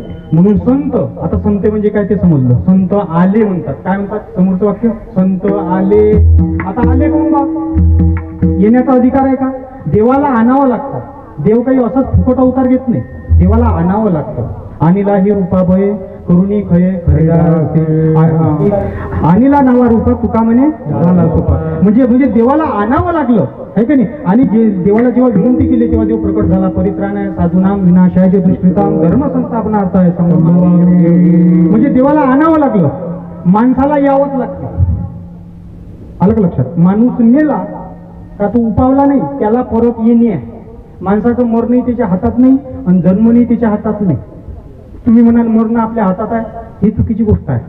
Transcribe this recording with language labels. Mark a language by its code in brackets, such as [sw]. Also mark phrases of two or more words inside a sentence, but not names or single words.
[mr] म्हणून संत, आता संत म्हणजे काय ते समजलं. संत आले म्हणतात. काय म्हणतात समोरचं वाक्य? संत आले. आता आले कोण बा? येण्याचा अधिकार आहे का? देवाला आणावं लागतं. देव काही असंच फुकट अवतार घेत नाही, देवाला आणावं लागतं. आणिला ही रूपाभय करुणी खये आणिला नावा रूपा तुका म्हणे झाला सोपा. म्हणजे देवाला आणावं लागलं आहे का नाही. आणि देवाला जेव्हा विनंती केली तेव्हा देव प्रकट झाला. [sa] परित्राणाय साधूनाम विनाशाय दुष्कृताम धर्म संस्थापनार्थ आहे. [mr] म्हणजे देवाला आणावं लागलं, माणसाला यावंच लागतं. आलं का लक्षात? माणूस मेला का तो उपावला नाही, त्याला परत येणे आहे. माणसाचं मरणही त्याच्या हातात नाही आणि जन्मही त्याच्या हातात नाही. तुम्ही म्हणाल मरणं आपल्या हातात आहे, ही चुकीची गोष्ट आहे.